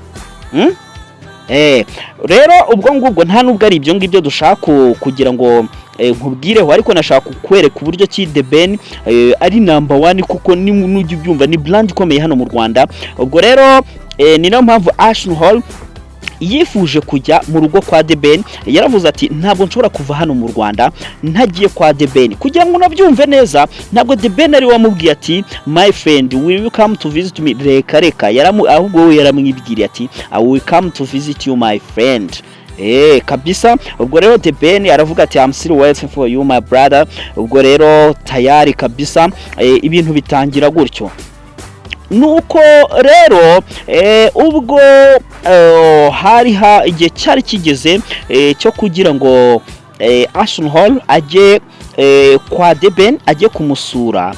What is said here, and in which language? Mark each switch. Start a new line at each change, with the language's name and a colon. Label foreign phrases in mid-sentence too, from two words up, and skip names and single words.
Kinyarwanda: Rero ubwo ngubwo nta nubwo ari ibyo ngibyo dushaka kugira ngo nkubwireho, ariko nashaka kukwereka uburyo ki The Ben ari number 1 kuko n'ujye ubyumva ni brand ikomeye hano mu Rwanda. Ubwo rero ni no mpamvu Ashton Hall yifuje kujya mu rugo kwa The Ben. Yaravuze ati ntabwo nshobora kuva hano mu Rwanda ntagiye kwa The Ben. Kugira ngo nabyumve neza, ntabwo The Ben ari wamubwiye ati
English: my friend will you come to visit me,
Kinyarwanda: reka ahubwo yaramwibwiriye ati
English: I will come to visit you my friend.
Kinyarwanda: Kabisa. Ubwo rero The Ben aravuga ati
English: I'm still waiting for you my brother.
Kinyarwanda: Ubwo rero tayari kabisa, ibintu bitangira gutyo. Nuko rero ubwo hari igihe cyari kigeze cyo kugira ngo Ashton Hall ajye kwa The Ben ajye kumusura.